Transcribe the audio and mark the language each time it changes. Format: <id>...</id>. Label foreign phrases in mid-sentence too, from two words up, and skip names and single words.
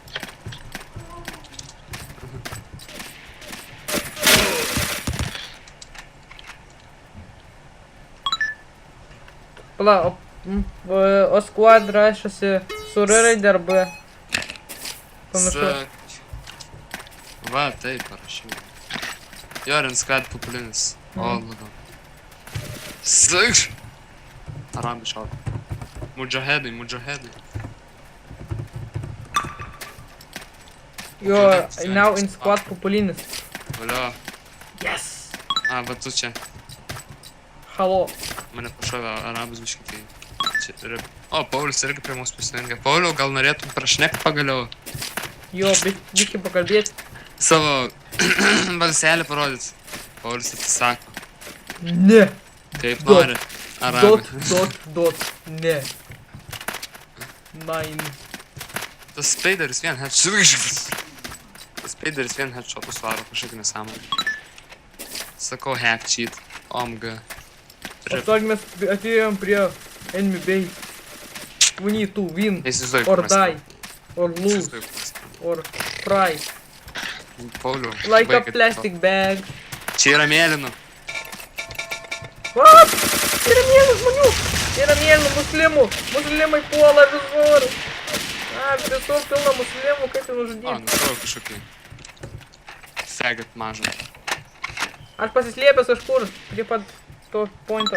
<lt>Pala, o Squad rašosi su R raide ar B. Pamiršau. Va, taip parašiau. Jorin squad pupulinis. O, labiau. Sykš! Arabi šaudo. Mudžahedai.</lt> <en>You are now in Squad pupulinis.</en> <lt>Valio.</lt> <en>Yes!</en> <lt>A, va tu čia. Halo. Mane pašovė arabus biškiai. Čia rip. O, Paulius irgi prie mūsų prisijungė. Pauliau, gal norėtum prašnekt pagaliau? Jo, biški pakalbėti. Savo balselį parodyti. Paulius atsisako. Ne. Kaip nori. Arabai. Dot. Ne. Nine. Tas Spaderis vien headshotus varo kažkokį nesąmonį.</lt> <en>Sakau hack cheat. OMG.</en> <lt>Atsargi mes atėjom prie</lt> <en>enemy base. We need to win.</en> <lt>Neįsivaizduoju,</lt> <en>Or</en> <lt>kur mes</lt> <en>die. Or lose. Or fry.</en> <lt>Pauliau.</lt> <en>Like a</en> <lt>baikit</lt> <en>plastic bag.</en> <lt>to. Čia yra mėlynų. What? Yra mėlynų žmonių. Yra mėlynų muslimų. Muslimai puola visur. Visur pilna muslimų, kaip tai O, nužudyti. nusau kažkokį. Faggot mažą. Aš pasislėpęs kažkur prie pat to pointo.</lt>